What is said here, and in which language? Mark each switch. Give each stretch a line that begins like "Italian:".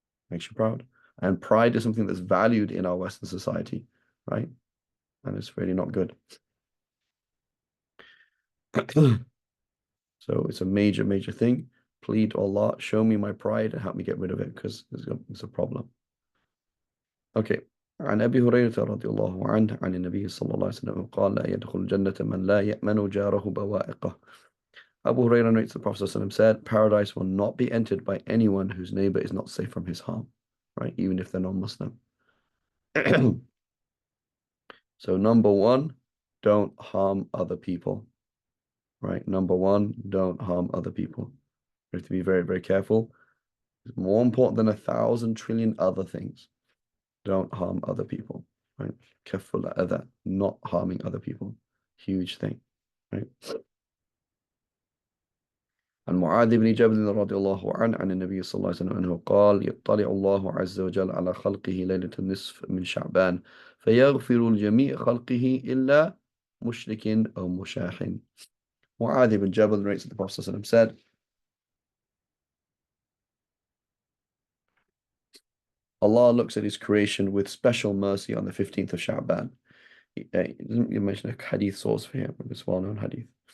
English: Makes you proud. And pride is something that's valued in our Western society, right? And it's really not good. So it's a major, major thing. Plead to Allah, show me my pride and help me get rid of it because it's a problem. Okay.
Arabic: عن أبي هريرة رضي الله عنه عن النبي صلى الله عليه وسلم قال لا يدخل الجنة من لا يأمن جاره بوائقه.
English: Abu Hurairah narrates the Prophet ﷺ said, paradise will not be entered by anyone whose neighbor is not safe from his harm, right? Even if they're non-Muslim. So number one, don't harm other people, right? Number one, don't harm other people. We have to be very, very careful. It's more important than 1,000 trillion other things. Don't harm other people, right? Careful other, not harming other people. Huge thing, right?
Arabic: عن معاذ بن جبل رضي الله عنه عن النبي صلى الله عليه وسلم أنه قال يطلع الله عز وجل على خلقه ليلة النصف من شعبان فيغفر لجميع خلقه إلا مشرك أو مشاح.
English: Mu'adh ibn Jabal narrates that the Prophet ﷺ said, Allah looks at his creation with special mercy on the 15th of Sha'ban. He doesn't mention a hadith source for him, but it's well-known hadith.